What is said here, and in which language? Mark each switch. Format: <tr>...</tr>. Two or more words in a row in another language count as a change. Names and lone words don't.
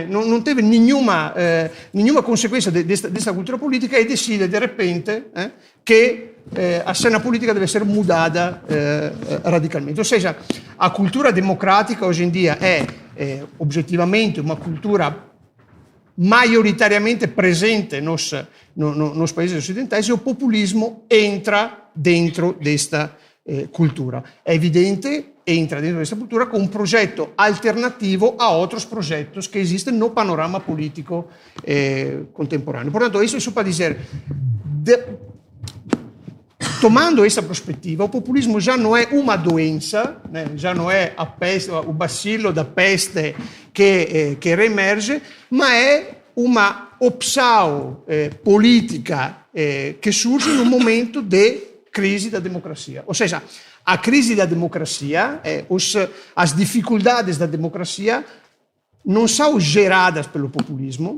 <pt>não teve nenhuma consequência desta cultura política e decide de repente que a cena politica deve ser mudada radicalmente. Ou seja, a cultura democrática hoje em dia é objetivamente uma cultura maioritariamente presente nos países ocidentais e o populismo entra dentro desta cultura.</pt> <it>È evidente, entra dentro questa cultura con un progetto alternativo a</it> <pt>outros projetos que existem no panorama político contemporâneo. Portanto, isso para dizer, tomando essa perspectiva, o populismo já não é uma doença, né? Já não é a peste, o bacilo da peste que reemerge,</pt> <it>ma è</it> <pt>uma opção política que surge no momento de crise da democracia. Ou seja, a crise da democracia, as dificuldades da democracia não são geradas pelo populismo.</pt>